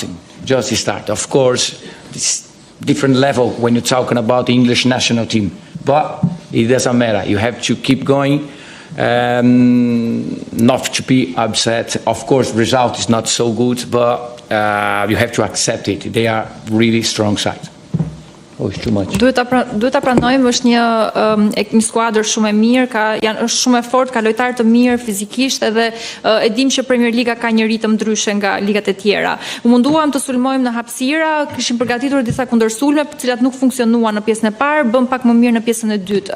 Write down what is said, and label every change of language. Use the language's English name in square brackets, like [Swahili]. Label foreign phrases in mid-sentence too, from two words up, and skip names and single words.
[English] Of course, it's different level when you're talking about the English national team. But it doesn't matter. You have to keep going. Not to be upset. Of course, result is not so good, but you have to accept it. They are really strong side. Oh, it's too much. [Albanian] Duhet ta pranojmë, është një skuadër shumë e mirë, është shumë e fortë, ka lojtarë të mirë fizikisht, edhe e dim që Premier Liga ka një ritëm ndryshe nga ligat e tjera. U munduam të sulmojmë në hapësira, kishim përgatitur disa kundërsulme, të cilat nuk funksionuan në pjesën e parë, bëm pak më mirë në pjesën e dytë.